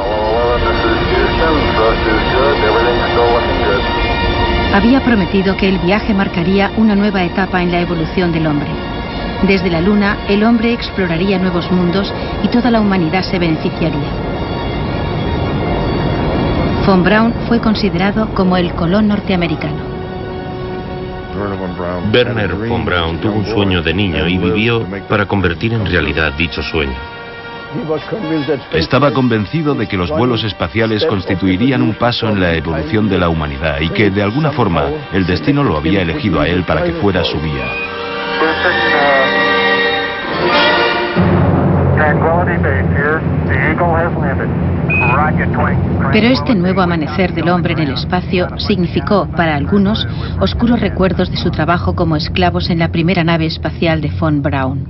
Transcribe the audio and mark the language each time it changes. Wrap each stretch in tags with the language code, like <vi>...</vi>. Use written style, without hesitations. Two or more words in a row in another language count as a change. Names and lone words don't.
<es>Había prometido que el viaje marcaría una nueva etapa en la evolución del hombre. Desde la Luna, el hombre exploraría nuevos mundos y toda la humanidad se beneficiaría. Von Braun fue considerado como el Colón norteamericano. Wernher von Braun tuvo un sueño de niño y vivió para convertir en realidad dicho sueño. Estaba convencido de que los vuelos espaciales constituirían un paso en la evolución de la humanidad y que, de alguna forma, el destino lo había elegido a él para que fuera su guía. Pero este nuevo amanecer del hombre en el espacio significó, para algunos, oscuros recuerdos de su trabajo como esclavos en la primera nave espacial de von Braun.</es>